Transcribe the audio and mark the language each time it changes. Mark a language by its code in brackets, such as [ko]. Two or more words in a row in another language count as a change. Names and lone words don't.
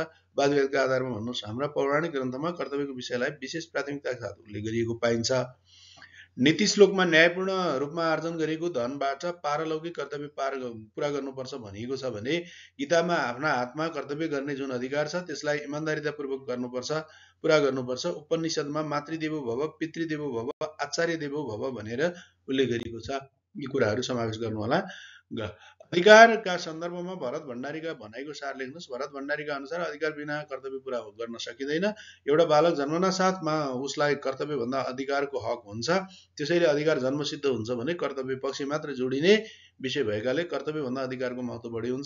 [ne] वादविवादका आधारमा भन्नुहोस्। हाम्रा पौराणिक ग्रन्थमा कर्तव्यको विषयलाई विशेष प्राथमिकताका साथ उल्लेख गरिएको पाइन्छ। नीति श्लोकमा न्यायपूर्ण रूपमा आर्जन गरेको धनबाट पारलौकिक कर्तव्य पुरा गर्नुपर्छ भनिएको छ भने गीतामा आफ्ना हातमा कर्तव्य गर्ने जुन अधिकार छ त्यसलाई इमान्दारितापूर्वक पुरा गर्नुपर्छ। उपनिषदमा [sa] मातृदेवो भव, पितृदेवो भव, आचार्य देवो भव [ne] भनेर उल्लेख गरिएको छ। यी कुराहरू समावेश गर्नुहोला। अधिकारका सन्दर्भमा भरत भण्डारीका भनाइको सार लेख्नुहोस्। भरत भण्डारीका अनुसार अधिकार बिना कर्तव्य पुरा गर्न सकिँदैन। एउटा बालक जन्मना साथमा उसलाई कर्तव्यभन्दा अधिकारको हक हुन्छ। त्यसैले अधिकार जन्मसिद्ध हुन्छ भने कर्तव्य पक्ष मात्र जोडिने विषय भएकाले कर्तव्यभन्दा अधिकारको महत्त्व बढी हुन्छ।